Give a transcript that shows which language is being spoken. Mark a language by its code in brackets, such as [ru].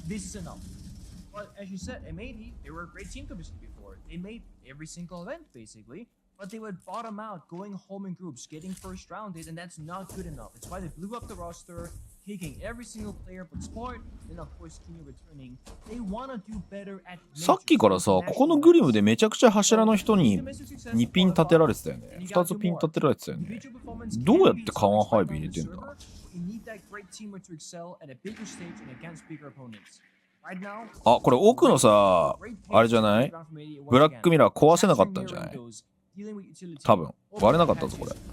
[en] But as you said, M80, they were a great team domestically before. They made every single event basically, but they would bottom out, going home in groups, getting first rounded, and that's not good enough. It's why they blew up the roster, taking every single player but Sport, and of course Kino returning. They want to do better at [ja] さっきからさ、ここのグリムでめちゃくちゃ柱の人に2ピン立てられてたよね。 2つピン立てられてたよね。どうやってカワンハイブ入れてんだ？ [en] You need that great teamwork to excel at a bigger stage and against bigger opponents. [ja] あ、これ奥のさ、あれじゃない？ブラックミラー壊せなかったんじゃない？多分割れなかったぞこれ。